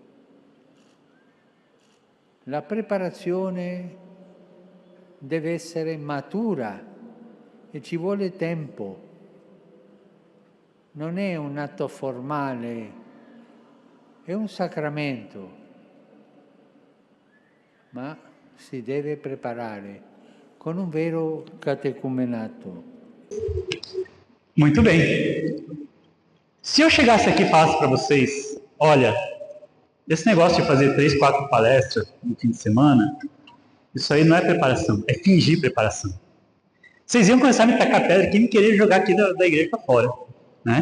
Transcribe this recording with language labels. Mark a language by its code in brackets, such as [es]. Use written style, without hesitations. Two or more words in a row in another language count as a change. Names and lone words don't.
[it] La preparazione deve essere matura e ci vuole tempo. Non è un atto formale, è un sacramento, ma si deve preparare con un vero catecumenato. [pt] Muito bem. Se eu chegasse aqui e falasse para vocês, olha, esse negócio de fazer 3, 4 palestras no fim de semana, isso aí não é preparação, é fingir preparação. Vocês iam começar a me tacar pedra e me querer jogar aqui da igreja para fora, né?